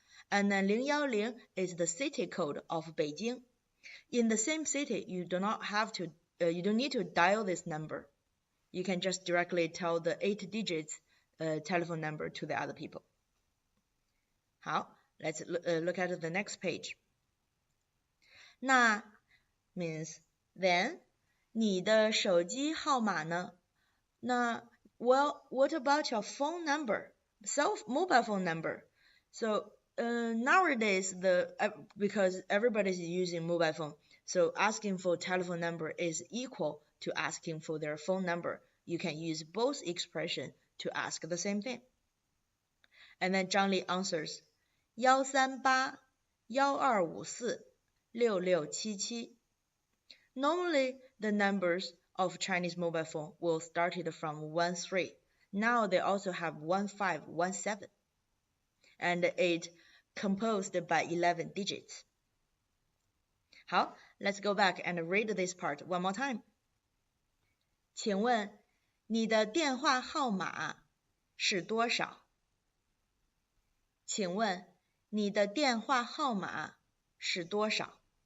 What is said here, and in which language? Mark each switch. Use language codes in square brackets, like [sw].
[en] And then 010 is the city code of Beijing. In the same city, you don't need to dial this number. You can just directly tell the 8 digits telephone number to the other people. 好, let's look at the next page. [zh] 那 [en] means then [zh] 你的手机号码呢？ [en] 那 well, what about your phone number? Mobile phone number. So nowadays because everybody's using mobile phone, so asking for telephone number is equal to asking for their phone number. You can use both expression to ask the same thing. And then Zhang Li answers 138-1254-6677. Normally, the numbers of Chinese mobile phone will started from 13. Now they also have 1517. And it composed by 11 digits. 好 let's go back and read this part one more time. [zh] 请问你的电话号码是多少？请问你的电话号码是多少？